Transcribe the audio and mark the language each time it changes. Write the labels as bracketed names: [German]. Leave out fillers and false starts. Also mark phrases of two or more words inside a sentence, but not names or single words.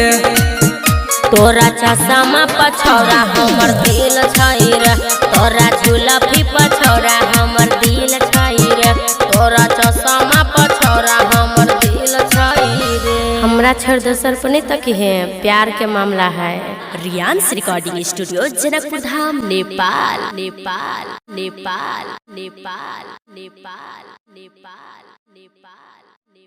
[Maithili] तोरा चश्मा पछौड़ा हमर दिल छै रे। तोरा झुलफी पछौड़ा हमर दिल छै रे। तोरा चश्मा पछौड़ा हमर दिल छै रे। हमरा छोड़ दोसर पर नहीं तक है, प्यार के मामला है। [English] Riyan's Recording Studio, Janakpur Dham, Nepal. Nepal. Nepal. Nepal. Nepal. Nepal. Nepal.